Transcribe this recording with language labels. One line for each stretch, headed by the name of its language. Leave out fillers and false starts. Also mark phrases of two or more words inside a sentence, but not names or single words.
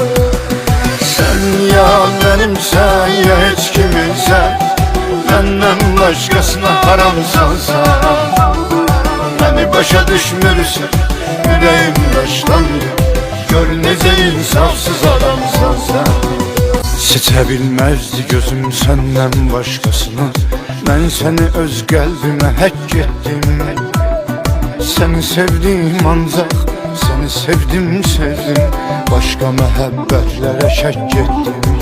Turkish: Sen ya benimsen ya hiç kiminsen. Benden başkasına haramsan sen. Beni başa düşmürsen, yüreğim daştandı. Gör nece insafsız adamsan sen.
Azerbaijani: Seçə bilməzdi gözüm səndən başqasını. Mən səni öz qəlbimə həkk etdim. Səni sevdim ancaq, səni sevdim, sevdim. Başqa məhəbbətlərə şəkk etdim.